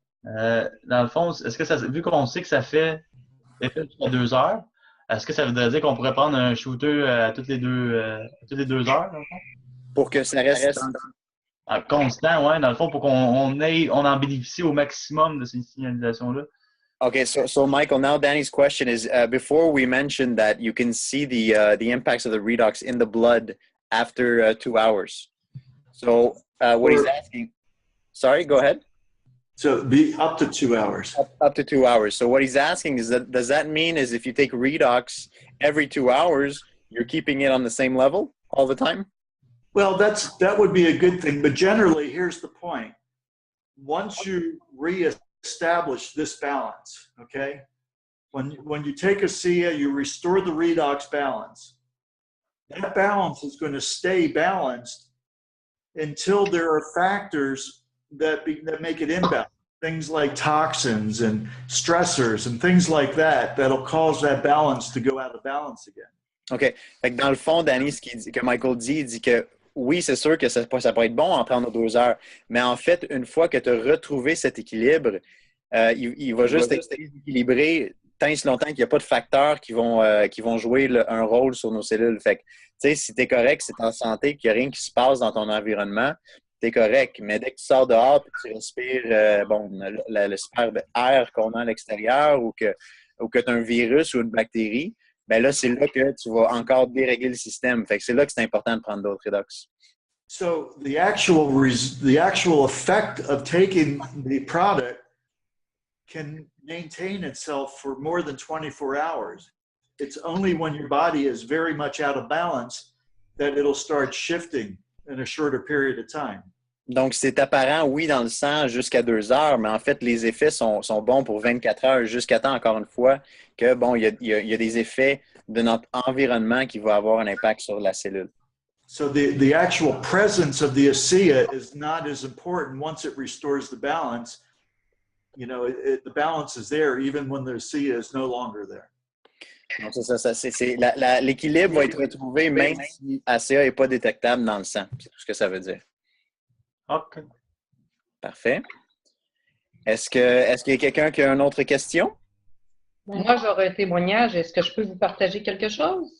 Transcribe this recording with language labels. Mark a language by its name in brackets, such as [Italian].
[French] Dans le fond, est-ce que ça, vu qu'on sait que ça fait effet à 2 heures, est-ce que ça voudrait dire qu'on pourrait prendre un shooter à toutes les 2 heures, dans le fond? Pour que ça reste constant, ouais, dans le fond, pour qu'on en bénéficie au maximum de ces signalisations-là. [English] Okay, so Michael, now Danny's question is, before we mentioned that you can see the impacts of the redox in the blood after 2 hours. So what he's asking, sorry, go ahead. So be up to 2 hours. Up to 2 hours. So what he's asking is that, does that mean is if you take redox every 2 hours, you're keeping it on the same level all the time? Well, that would be a good thing. But generally, here's the point. Once you reestablish this balance, okay, when you take a SIA, you restore the redox balance. That balance is going to stay balanced until there are factors that make it imbalanced. Things like toxins and stressors and things like that'll cause that balance to go out of balance again. OK. [French] Fait que dans le fond, Danny, que Michael dit, il dit que oui, c'est sûr que ça peut être bon en prendre 2 heures, mais en fait, une fois que tu as retrouvé cet équilibre, il va juste être équilibré tant et si longtemps qu'il n'y a pas de facteurs qui vont jouer un rôle sur nos cellules. Fait que, tu sais, si tu es correct, si tu es en santé, qu'il n'y a rien qui se passe dans ton environnement, tu es correct. Mais dès que tu sors dehors et que tu respires l'espère d'air qu'on a à l'extérieur ou que tu as un virus ou une bactérie, ben là, c'est là que tu vas encore dérégler le système. Fait que c'est là que c'est important de prendre d'autres redox. [English] So the actual effect of taking the product can maintain itself for more than 24 hours. It's only when your body is very much out of balance that it'll start shifting in a shorter period of time. [French] Donc, c'est apparent, oui, dans le sang jusqu'à 2 heures, mais en fait, les effets sont bons pour 24 heures, jusqu'à temps, encore une fois, que, bon, il y a des effets de notre environnement qui vont avoir un impact sur la cellule. [English] So the actual presence of the ASEA is not as important once it restores the balance. You know, the balance is there even when the ASEA is no longer there. [French] Donc, l'équilibre va être retrouvé même si ACA n'est pas détectable dans le sang. C'est tout ce que ça veut dire. OK. Parfait. Est-ce qu'il y a quelqu'un qui a une autre question? Moi, j'aurais un témoignage. Est-ce que je peux vous partager quelque chose?